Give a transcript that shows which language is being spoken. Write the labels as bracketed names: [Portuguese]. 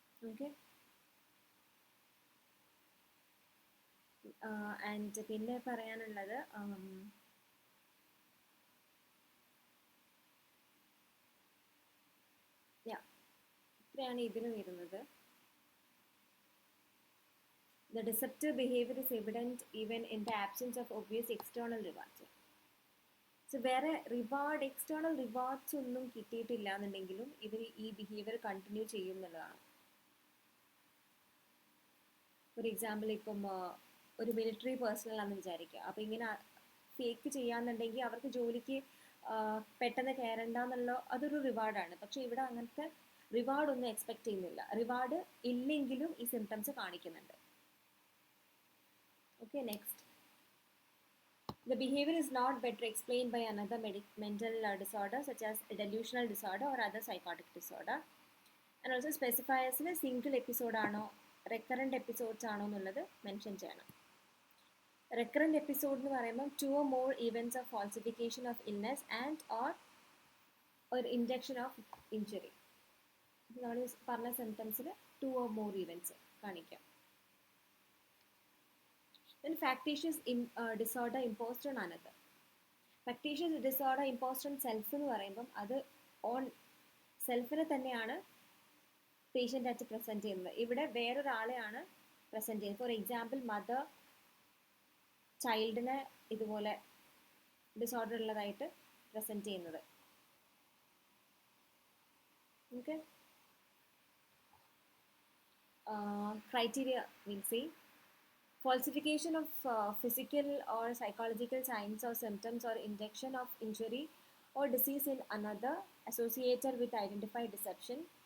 [Malayalam] Okay, and പിന്നെ പറയാനുള്ളത് ഇത്രയാണ് ഇതിന് വരുന്നത്. [English] The deceptive behavior is evident even in the absence of obvious external rewards. [Malayalam] So വേറെ എക്സ്റ്റേണൽ റിവാർഡ്സ് ഒന്നും കിട്ടിയിട്ടില്ല എന്നുണ്ടെങ്കിലും ഇവർ ഈ ബിഹേവിയർ കണ്ടിന്യൂ ചെയ്യും എന്നുള്ളതാണ്. ഫോർ എക്സാമ്പിൾ ഇപ്പം ഒരു മിലിറ്ററി പേഴ്സണൽ ആണെന്ന് വിചാരിക്കുക, അപ്പോൾ ഇങ്ങനെ ഫേക്ക് ചെയ്യാന്നുണ്ടെങ്കിൽ അവർക്ക് ജോലിക്ക് പെട്ടെന്ന് കയറണ്ട എന്നുള്ള അതൊരു റിവാർഡാണ്. പക്ഷെ ഇവിടെ അങ്ങനത്തെ റിവാർഡൊന്നും എക്സ്പെക്ട് ചെയ്യുന്നില്ല. റിവാർഡ് ഇല്ലെങ്കിലും ഈ സിംറ്റംസ് കാണിക്കുന്നുണ്ട്. [English] Okay, next. The behavior is not better explained by another mental disorder such as delusional disorder or other psychotic disorder. And also specifies a single episode [Malayalam] ആണോ [English] recurrent episodes [Malayalam] ആണോ എന്നുള്ളത് mention ചെയ്യണം. [English] Recurrent episode [Malayalam] എന്ന് പറയുമ്പോൾ [English] 2 or more events of falsification of illness and or induction of injury. [Malayalam] നമ്മൾ പറഞ്ഞ സിംറ്റംസിൽ [English] 2 or more events [Malayalam] കാണിക്കാം. [English] Then factitious disorder imposed on another. Factitious disorder imposed on self [Malayalam] എന്ന് പറയുമ്പം അത് ഓൺ സെൽഫിനെ തന്നെയാണ് പേഷ്യൻ്റ് ആയിട്ട് പ്രസൻറ്റ് ചെയ്യുന്നത്. ഇവിടെ വേറൊരാളെയാണ് പ്രസൻറ്റ് ചെയ്യുന്നത്. ഫോർ എക്സാമ്പിൾ മദർ ചൈൽഡിനെ ഇതുപോലെ ഡിസോർഡർ ഉള്ളതായിട്ട് പ്രസൻറ്റ് ചെയ്യുന്നത്. [English] Okay, criteria we'll see. falsification of physical or psychological signs or symptoms or injection of injury or disease in another associated with identified deception.